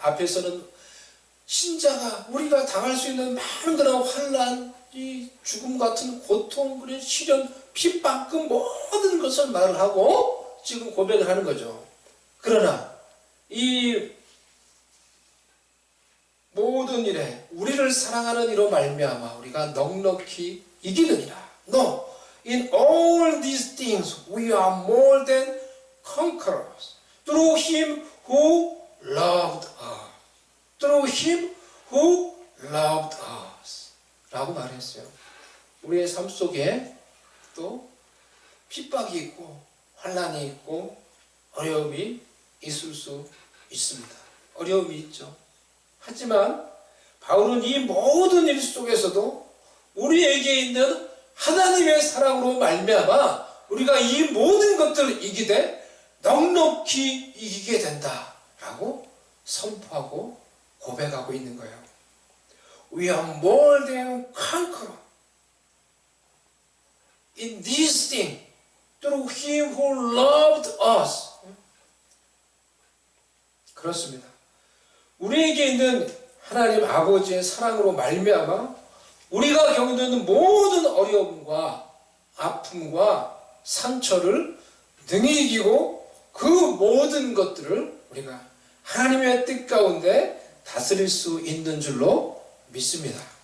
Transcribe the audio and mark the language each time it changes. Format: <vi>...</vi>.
<ko>앞에서는 신자가 우리가 당할 수 있는 많은 그런 환난, 이 죽음 같은 고통, 그런 시련, 핍박 그 모든 것을 말을 하고 지금 고백을 하는 거죠. 그러나 이 모든 일에 우리를 사랑하는 이로 말미암아 우리가 넉넉히 이기느니라.</ko> <en>No, in all these things we are more than conquerors through Him who loved us. Through Him who loved us.</en> <ko>라고 말했어요. 우리의 삶 속에 또 핍박이 있고 환난이 있고 어려움이 있을 수 있습니다. 어려움이 있죠. 하지만 바울은 이 모든 일 속에서도 우리에게 있는 하나님의 사랑으로 말미암아 우리가 이 모든 것들을 이기되 넉넉히 이기게 된다라고 선포하고 고백하고 있는 거예요.</ko> <en>We are more than conqueror in this thing through Him who loved us.</en> <ko>그렇습니다. 우리에게 있는 하나님 아버지의 사랑으로 말미암아 우리가 겪는 모든 어려움과 아픔과 상처를 능히 이기고 그 모든 것들을 우리가 하나님의 뜻 가운데 다스릴 수 있는 줄로 믿습니다.</ko>